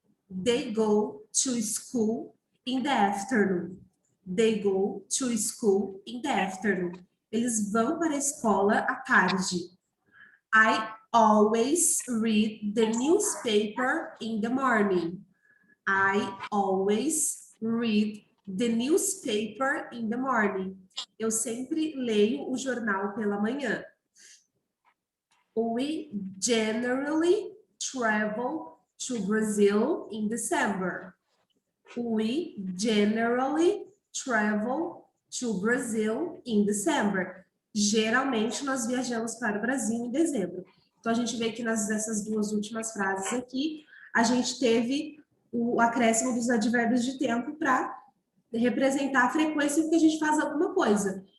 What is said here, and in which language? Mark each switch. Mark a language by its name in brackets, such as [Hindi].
[English] They go to school in the afternoon. They go to school in the afternoon. [Portuguese] Eles vão para a escola à tarde. [English] I always read the newspaper in the morning. I always read the newspaper in the morning. [Portuguese] Eu sempre leio o jornal pela manhã. [English] We generally travel to Brazil in December. We generally travel to Brazil in December. [Portuguese] Geralmente nós viajamos para o Brasil em dezembro. Então a gente vê que nessas duas últimas frases aqui, a gente teve o acréscimo dos advérbios de tempo para representar a frequência que a gente faz alguma coisa.